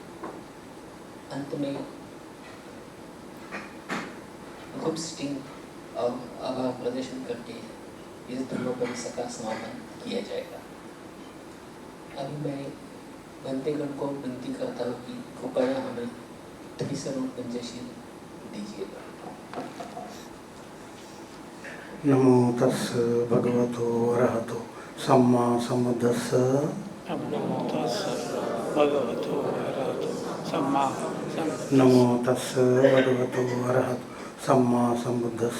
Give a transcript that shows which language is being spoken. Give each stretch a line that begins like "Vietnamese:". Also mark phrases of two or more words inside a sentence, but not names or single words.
Hindi: अंत में ग्रुप सिटिंग और आभार प्रदर्शन करके इस धर्मोपदेश का समापन किया जाएगा। अभी मैं बंदेगण को विनती करता हूँ कि कृपया हमें त्रिशरण पंचशील दीजिएगा।
Pali: नमो तस् भगवतो अरहतो सम्मा सम्बुद्धस्स। नमो तस् भगवतो अरहतो सम्मा नमो तस् भगवतो अरहतो सम्मा सम्बुद्धस्स।